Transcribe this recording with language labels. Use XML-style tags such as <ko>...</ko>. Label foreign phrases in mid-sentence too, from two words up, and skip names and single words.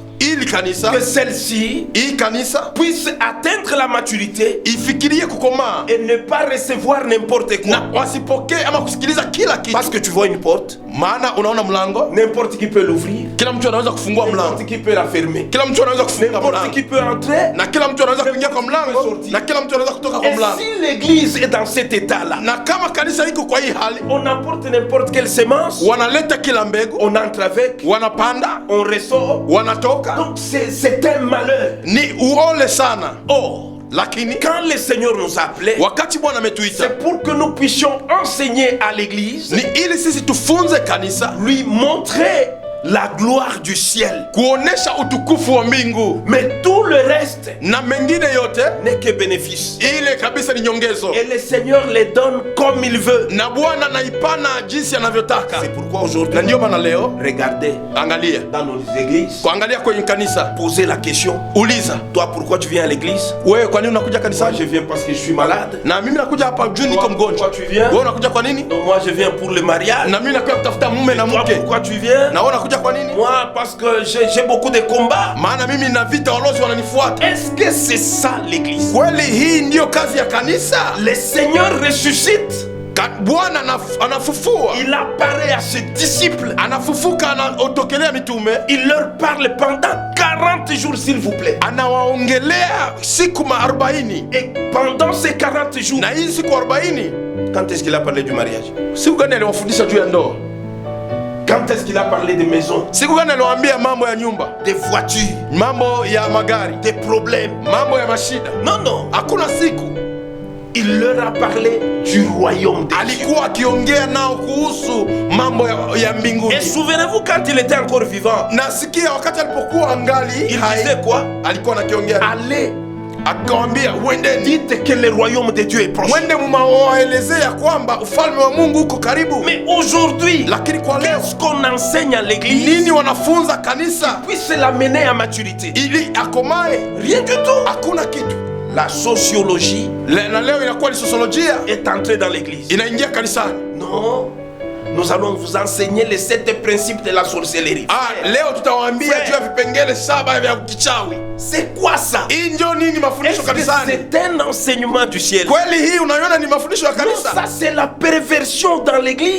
<sw>ili kanisa</sw> <fr>que celle-ci</fr> <sw>hii kanisa</sw> <fr>puisse atteindre la maturité</fr> <sw>ifikirie kukomaa</sw> <fr>et ne pas recevoir n'importe quoi.</fr> <sw>na wasipokee ama kusikiliza kila</sw> <fr>Parce</fr> <sw>kitu.</sw> <fr>que tu vois une porte,</fr> <sw>Maana unaona mlango,</sw> <fr>n'importe qui peut l'ouvrir,</fr> <sw>kila mtu anaweza kufungua mlango,</sw> <fr>n'importe qui peut la fermer,</fr> <sw>kila mtu anaweza kufunga</sw> <fr>n'importe</fr> <sw>mlango,</sw> <fr>qui peut entrer.</fr> <sw>na kila mtu anaweza kuingia kwa mlango, na kila mtu anaweza kutoka kwa</sw> <fr>Et</fr> <sw>mlango.</sw> <fr>si l'église est dans cet état-là,</fr> <sw>Na kama kanisa iko kwa hii hali,</sw> <fr>on apporte n'importe quelle semence,</fr> <sw>wanaleta kila mbegu,</sw> <fr>on entre avec,</fr> <sw>wanapanda,</sw> <fr>on ressort.</fr> <sw>wanatoka,</sw> <fr>Donc c'est un malheur.</fr> <sw>ni uole sana.</sw> <fr>Or,</fr> <sw>Lakini</sw> <fr>quand le Seigneur nous a appelés,</fr> <sw>wakati Bwana ametuita</sw> <fr>c'est pour que nous puissions enseigner à l'église,</fr> <sw>ni ili sisi tufunze kanisa,</sw> <fr>lui montrer la gloire du ciel.</fr> <sw>kuonesha utukufu wa mbingu,</sw> <fr>Mais tout le reste</fr> <sw>na mengine yote</sw> <fr>n'est que bénéfice.</fr> <sw>ile kabisa ni nyongezo,</sw> <fr>Et le Seigneur les donne comme il veut.</fr> <sw>na Bwana naipana jinsi anavyotaka.</sw> <fr>C'est pourquoi aujourd'hui,</fr> <sw>Na ndio maana leo</sw> <fr>regardez</fr> <sw>angalia,</sw> <fr>dans nos églises,</fr> <sw>kuangalia kwenye kanisa,</sw> <fr>posez la question.</fr> <sw>uliza</sw> <fr>Toi, pourquoi tu viens à l'église?</fr> <sw>wewe, kwa nini unakuja</sw> <fr>Moi,</fr> <sw>kanisani?</sw> <fr>je viens parce que je suis malade.</fr> <sw>Na mimi nakuja hapa juu niko</sw> <fr>Toi,</fr> <sw>mgonjwa.</sw> <fr>pourquoi tu viens?</fr> <sw>Wewe unakuja kwa nini?</sw> <fr>Non, moi, je viens pour le mariage.</fr> <sw>Na mimi nakuja kutafuta mume na</sw> <fr>Toi,</fr> <sw>mke.</sw> <fr>pourquoi tu viens?</fr> <sw>Na wewe unakuja kwa nini?</sw> <fr>Moi, parce que j'ai beaucoup de combats.</fr> <sw>Maana mimi na vita, walozi wananifuata.</sw> <fr>Est-ce que c'est ça l'église?</fr> <sw>Kweli hii ndiyo kazi ya kanisa?</sw> <fr>Le Seigneur ressuscite.</fr> <sw>Bwana anafufua,</sw> <fr>Il apparaît à ses disciples.</fr> <sw>anafufuka, anaotokelea mitume,</sw> <fr>Il leur parle pendant 40 jours, s'il vous plaît.</fr> <sw>anawaongelea siku 40.</sw> <fr>Et pendant ces 40 jours,</fr> <sw>Na hii siku 40,</sw> <fr>quand est-ce qu'il a parlé du mariage?</fr> <sw>siku gani aliwafundisha juu ya ndoa?</sw> <fr>Quand est-ce qu'il a parlé des maisons,</fr> <sw>Siku gani aliwaambia mambo ya nyumba,</sw> <fr>des voitures,</fr> <sw>mambo ya magari,</sw> <fr>des problèmes?</fr> <sw>mambo ya mashida?</sw> <fr>Non, non.</fr> <sw>Hakuna siku.</sw> <fr>Il leur a parlé du royaume de Dieu.</fr> <sw>Alikuwa akiongea nao kuhusu mambo ya mbinguni.</sw> <fr>Et souvenez-vous, quand il était encore vivant,</fr> <sw>Nasikia wakati alipokuwa angali</sw> <fr>il</fr> <sw>hai,</sw> <fr>disait quoi?</fr> <sw>alikuwa anakiongea,</sw> <fr>Allez,</fr> <sw>akawambia uendeni,</sw> <fr>dites que le royaume de Dieu est proche.</fr> <sw>mwende mumawaelezea kwamba ufalme wa Mungu uko karibu.</sw> <fr>Mais aujourd'hui,</fr> <sw>Lakini kwa leo</sw> <fr>qu'est-ce qu'on enseigne à l'église</fr> <sw>nini wanafunza kanisa</sw> <fr>puisse l'amener à maturité?</fr> <sw>ili akomae?</sw> <fr>Rien du tout.</fr> <sw>Hakuna kitu.</sw> <fr>La sociologie</fr> <sw>Na leo inakuwa ni sosiolojia</sw> <fr>est entrée dans l'église.</fr> <sw>inaingia kanisani.</sw> <fr>Non, nous allons vous enseigner les 7 principes de la sorcellerie.</fr> <sw>Leo tutawaambia</sw> <fr>Frère.</fr> <sw>juu ya vipengele 7 vya kichawi.</sw> <fr>C'est quoi ça?</fr> <sw>Hii ndio nini mafundisho</sw> <fr>Est-ce que</fr> <sw>kanisani?</sw> <fr>c'est un enseignement du ciel?</fr> <sw>Kweli hii unaiona ni mafundisho ya</sw> <fr>Non,</fr> <sw>kanisa?</sw> <fr>ça c'est la perversion dans l'église.</fr>